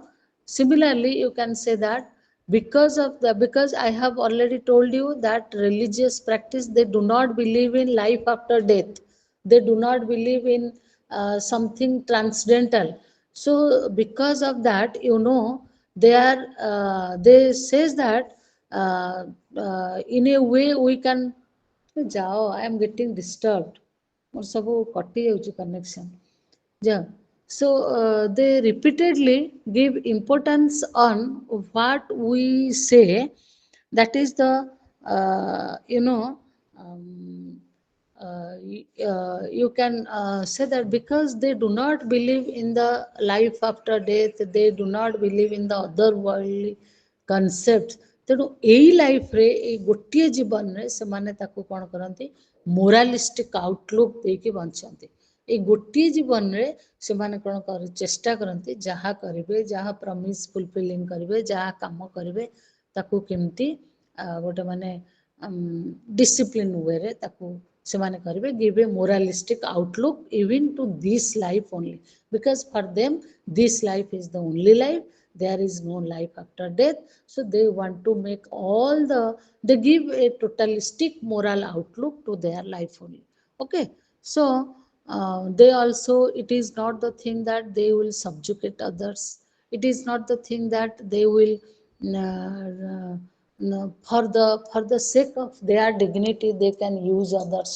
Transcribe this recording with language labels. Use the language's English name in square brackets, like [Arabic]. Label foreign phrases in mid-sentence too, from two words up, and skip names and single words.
[English] Similarly, you can say that because I have already told you that religious practice, they do not believe in life after death. They do not believe in something transcendental. So because of that, they says that in a way we can ଯାଅ, I am getting disturbed, [Odia] ମୋର ସବୁ କଟି ଯାଉଛି [English] connection, yeah. So they repeatedly give importance on what we say, that is the um, you can say that because they do not believe in the life after death, they do not believe in the other worldly concepts, [Odia] ତେଣୁ ଏଇ ଲାଇଫରେ ଏଇ ଗୋଟିଏ ଜୀବନରେ ସେମାନେ ତାକୁ କ'ଣ କରନ୍ତି, [English] moralistic outlook [Odia] ଦେଇକି ବଞ୍ଚନ୍ତି। ଏଇ ଗୋଟିଏ ଜୀବନରେ ସେମାନେ କ'ଣ ଚେଷ୍ଟା କରନ୍ତି, ଯାହା କରିବେ, ଯାହା [English] promise fulfilling [Odia] କରିବେ, ଯାହା କାମ କରିବେ, ତାକୁ କେମିତି ଗୋଟେ ମାନେ ଡିସିପ୍ଲିନ୍ ୱେରେ ତାକୁ ସେମାନେ କରିବେ, [English] give a moralistic outlook even to this life only, because for them this life is the only life, there is no life after death. So they want to make they give a totalistic moral outlook to their life only. Okay, so they also, it is not the thing that they will subjugate others, it is not the thing that they will for the sake of their dignity they can use others.